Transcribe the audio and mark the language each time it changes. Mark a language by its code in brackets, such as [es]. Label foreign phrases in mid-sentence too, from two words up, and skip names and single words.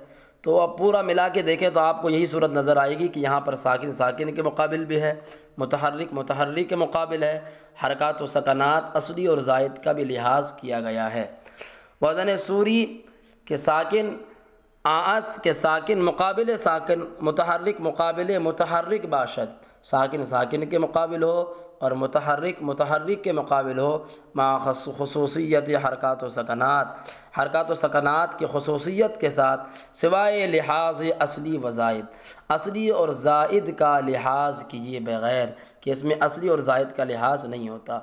[ur] تو اب پورا ملا کے دیکھیں تو آپ کو یہی صورت نظر آئے گی کہ یہاں پر ساکن ساکن کے مقابل بھی ہے، متحرک متحرک کے مقابل ہے، حرکات و سکنات اصلی اور زائد کا بھی لحاظ کیا گیا ہے۔ [fa] وزن سوری کے ساکن آست کے ساکن مقابل ساکن، متحرک مقابل متحرک باشد، [ur] ساکن ساکن کے مقابل ہو اور متحرک متحرک کے مقابل ہو، [fa] مع خصوصیت حرکات و سکنات، [ur] حرکات و سکنات کی خصوصیت کے ساتھ، [fa] سوائے لحاظ اصلی و زائد، [ur] اصلی اور زائد کا لحاظ کیے بغیر، کہ اس میں اصلی اور زائد کا لحاظ نہیں ہوتا۔